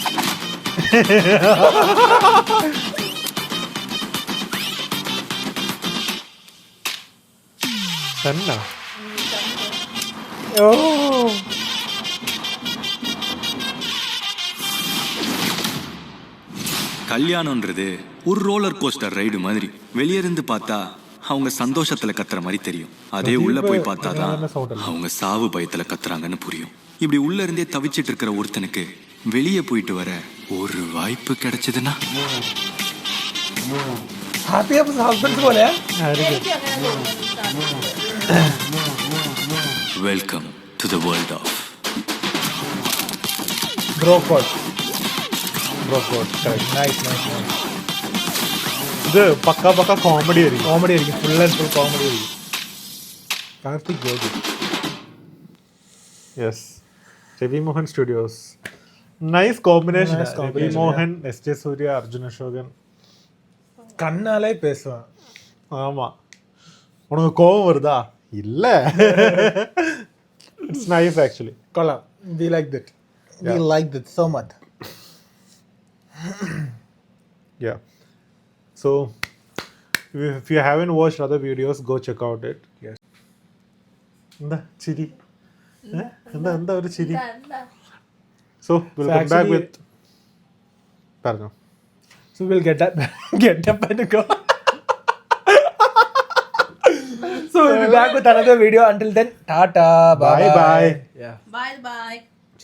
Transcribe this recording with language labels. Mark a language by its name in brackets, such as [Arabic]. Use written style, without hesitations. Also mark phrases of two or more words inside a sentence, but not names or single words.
[Malayalam] തന്നെ. ഓ [Tamil] கல்யாணம்ன்றது ஒரு ரோலர் கோஸ்டர் ரைடு மாதிரி. வெளியே இருந்து பார்த்தா அவங்க சந்தோஷத்துல கத்துற மாதிரி தெரியும். அதே உள்ள போய் பார்த்தாதான் அவங்க சாவு பயத்துல கத்துறாங்கன்னு புரியும். இப்படி உள்ள இருந்தே தவிச்சிட்டு இருக்கிற ஒருத்தனுக்கு வெளியே போயிட்டு வர ஒரு வாய்ப்பு கிடைச்சதுன்னா [Malayalam] ഹാപ്പി ഹസ്ബൻഡ്സ് പോലെ [English] welcome to the world of [Malayalam] ബ്രോക്കോട്ട്. നൈസ് നൈസ് നൈസ്. ഇത് പക്ക കോമഡി ആയിരിക്കും. കോമഡി ആയിരിക്കും, [English] full and full [Malayalam] കോമഡി ആയിരിക്കും. കാർത്തിക് യോഗി. യെസ്. രവി മോഹൻ സ്റ്റുഡിയോസ്. [English] nice combination. Nice രവി combination, മോഹൻ, എസ് ജെ സൂര്യ, [Tamil] அர்ஜுன் அசோகன். கண்ணாலே பேசுவான். ஆமா. உனக்கு கோவம் வருதா? இல்ல. [English] it's nice actually. [Tamil] கொள்ளலாம். [English] We like that. We like that so much. Yeah. So if you haven't watched other videos, go check out it. Yes. [Malayalam] എന്താ ചിരി? എന്താ ഒരു ചിരി? എന്താ [English] So we'll come back with പറഞ്ഞോ. So we'll get up and go. So we'll be back with another video. Until then, tata, bye Bye. Yeah. bye bye.